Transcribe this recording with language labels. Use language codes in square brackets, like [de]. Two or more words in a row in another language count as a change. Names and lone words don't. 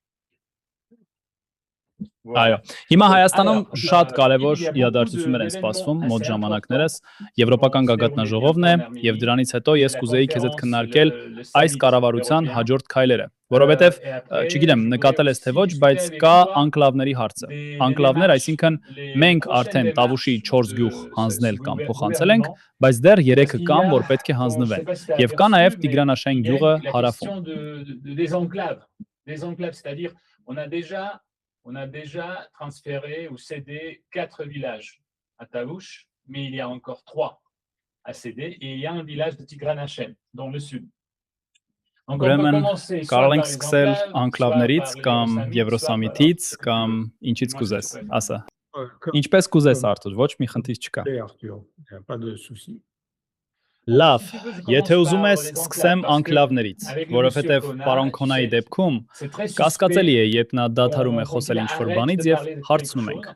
[hy] Այո, հիմա Հայաստանում շատ կարևոր իրադարձություններ են սպասվում մոտ ժամանակներս, Եվրոպական գագաթնաժողովն է, եւ դրանից հետո ես կուզեի քեզ հետ քննարկել այս կառավարության հաջորդ քայլերը, որովհետեւ, չգիտեմ, նկատել ես թե ոչ, բայց կա անկլավների հարցը։ Անկլավներ, այսինքն մենք արդեն Տավուշի 4 գյուղ հանձնել կամ փոխանցել ենք, բայց դեռ 3-ը կան, որ պետք է հանձնվեն, եւ կա նաեւ Տիգրանաշեն գյուղը հարավում։ [fr] On a déjà transféré ou cédé 4 villages à Taouch, mais il y a encore 3 à céder, et il y a un village de Tigranachen, dans le sud. [hy] Ուրեմն կարող ենք սկսել անկլավներից կամ Եվրոսամիտից կամ ինչից կուզես, ասա։ Ինչպես կուզես, Արթուր, ոչ մի խնդիր չկա։ Լավ, եթե ուզում ես, սկսեմ անկլավներից, որովհետև պարոն Քոնայի դեպքում կասկածելի է, երբ նա դադարում է խոսել ինչ-որ բանից եւ հարցնում ենք.